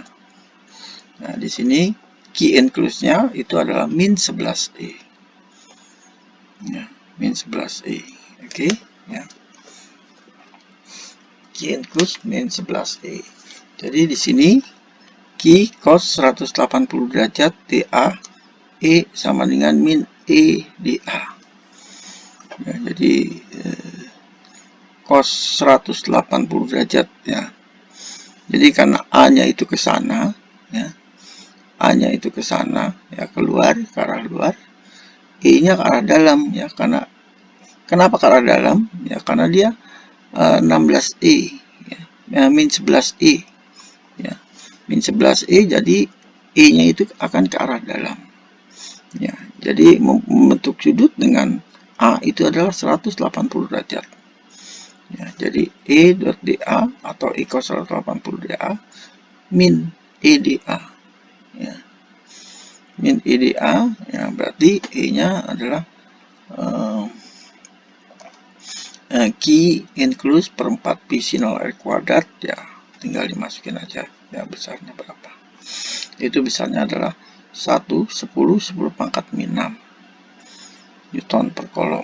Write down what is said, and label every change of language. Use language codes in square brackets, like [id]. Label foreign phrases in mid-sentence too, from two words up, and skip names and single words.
[id] Nah, di sini [en] Q includes- [id] nya itu adalah min 11E. Ya, min 11E. Oke, ya. [en] Q includes [id] min 11E. Jadi di sini Q cos 180 derajat dA E sama dengan min E dA. Ya, jadi cos 180 derajat ya. Jadi karena A-nya itu ke sana ya. A-nya itu ke sana ya, keluar ke arah luar. E-nya ke arah dalam ya, karena kenapa ke arah dalam? Ya karena dia 16E ya, min 11E ya. Min 11E, jadi E-nya itu akan ke arah dalam. Ya, jadi membentuk sudut dengan A itu adalah 180 derajat. Ya, jadi E dot dA atau E cos 180 dA min E dA. Ya. Min E dA, ya berarti E-nya adalah [en] Q includes [id] per 4 pi sinol R kuadrat ya, tinggal dimasukin aja ya besarnya berapa. Itu besarnya adalah 1, 10, 10 pangkat min 6 Newton per kolom.